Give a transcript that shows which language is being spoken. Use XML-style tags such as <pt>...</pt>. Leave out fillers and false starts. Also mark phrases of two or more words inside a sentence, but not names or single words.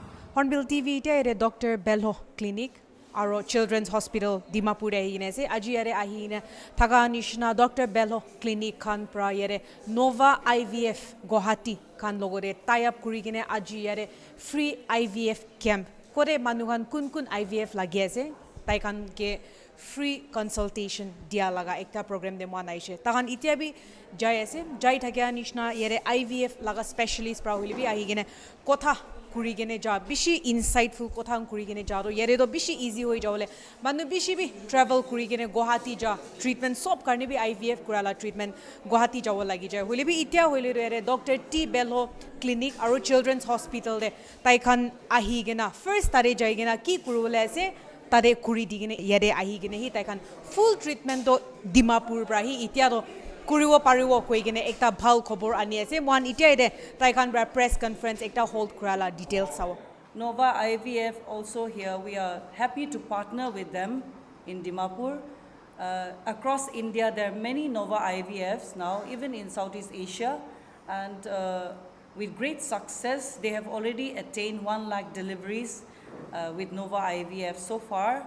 <nag>Hornbill TV te Dr. Bello Clinic aro Children's Hospital Dimapur ahine se aji yare ahine thaga nishna Dr. Bello Clinic khan pra yare Nova IVF Guwahati khan logore tie up kuri kine aji yare</nag> <en>free IVF camp</en> <nag>kore manuhan kun IVF lagi ase tai khan ke</nag> <en>free consultation</en> <nag>dia laga ekta program de man aise tahan itia bi jai ase jai thakya nishna yare IVF laga specialist pra holi bi ahi gene kotha kuri gene ja bishi insightful kotha kuri gene ja ro yare do bishi easy hoi jawle manu bishi bi travel kuri gene Guwahati ja treatment sob karne bi IVF kurala treatment Guwahati jawo lagi jai holi bi itia holi re Dr. T Bello Clinic aro Children's Hospital de tai khan ahi gena first tare jai gena ki kurule ase tade kuri digine yare ahi gene hi tai khan</nag> <en>full treatment</en> <nag>do Dimapur pra hi itia do kuriwo pariwo koi gene ekta bhal khobor ani ase one itia ide tai khan bra</nag> <en>press conference</en> <nag>ekta hold kurala details saw</nag> <en>Nova IVF also here. We are happy to partner with them in Dimapur. Across India, there are many Nova IVFs now, even in Southeast Asia. And with great success, they have already attained 1 lakh deliveries with Nova IVF so far.</en>